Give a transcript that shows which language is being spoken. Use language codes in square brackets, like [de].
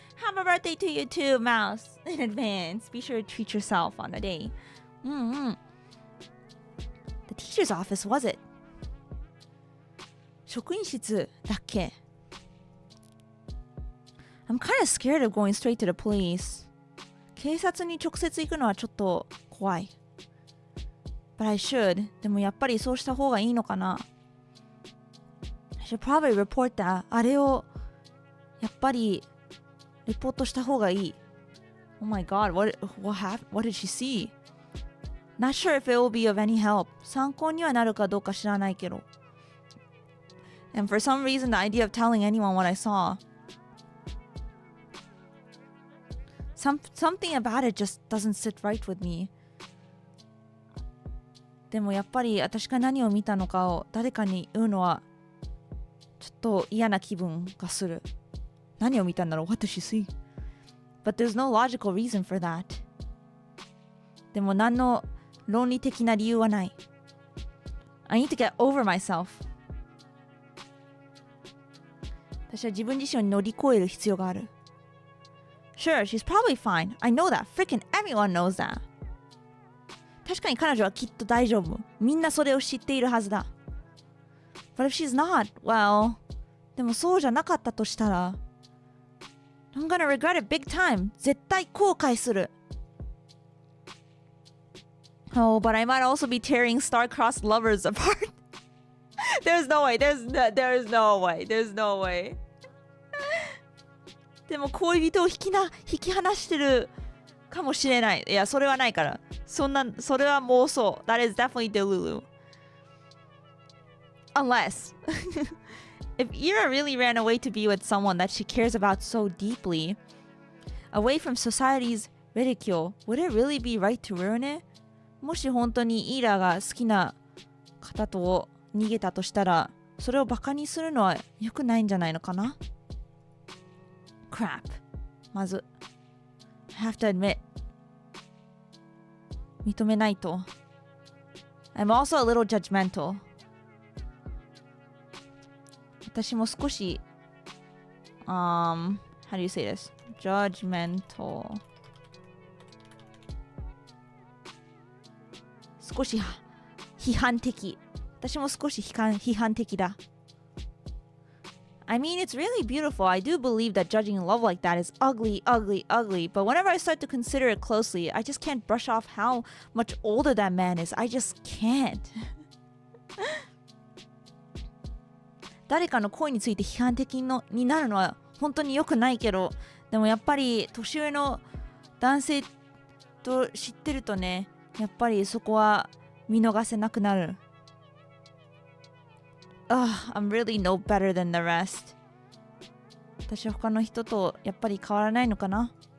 [en] Happy birthday to you too, Mouse, in advance. Be sure to treat yourself on the day. The teacher's office, was it? [ja] 職員室だっけ? [en] I'm kind of scared of going straight to the police. [ja] 警察に直接行くのはちょっと怖い。 [en] But I should. [ja] でもやっぱりそうした方がいいのかな。 [en] I should probably report that. [ja] あれをやっぱりレポートした方がいい。 [en] Oh my god, what did she see? Not sure if it will be of any help. [ja] 参考にはなるかどうか知らないけど。 [en] And for some reason, the idea of telling anyone what I saw. Something about it just doesn't sit right with me. [ja] でもやっぱり私が何を見たのかを誰かに言うのはちょっと嫌な気分がする。何を見たんだろう？ [en] What did she see? But there's no logical reason for that. [ja] でも何の論理的な理由はない。 [en] I need to get over myself. [ja] 私は自分自身を乗り越える必要がある。 [en] Sure, she's probably fine. I know that. Freaking everyone knows that. [ja] 確かに彼女はきっと大丈夫。みんなそれを知っているはずだ。 [en] But if she's not, well, [ja] でもそうじゃなかったとしたら [en] I'm gonna regret it big time. [ja] 絶対後悔する。 [en] Oh, but I might also be tearing star-crossed lovers apart. There's no way. There's no way. There's no way. [ja] でも恋人を引き離してるかもしれない。いや、それはないから。それは妄想。 [en] That is definitely delulu. Unless if Ira really ran away to be with someone that she cares about so deeply, away from society's ridicule, would it really be right to ruin it? [ja] もし本当にイラが好きな方と逃げたとしたら、それをバカにするのは良くないんじゃないのかな？ [en] Crap. まず I have to admit [ja] 認めないと [en] I'm also a little judgmental [ja] 私も少し [en] how do you say this? Judgmental [ja] 少し批判的私も少し批判的だ [en] I mean, it's really beautiful. I do believe that judging love like that is ugly, ugly, ugly. But whenever I start to consider it closely, I just can't brush off how much older that man is. I just can't. [ja] 誰かの恋について批判的になるのは本当に良くないけど、でもやっぱり年上の男性と知ってるとね、やっぱりそこは見逃せなくなる。 [en] I'm really no better than the rest. [ja] 私は他の人とやっぱり変わらないのかな。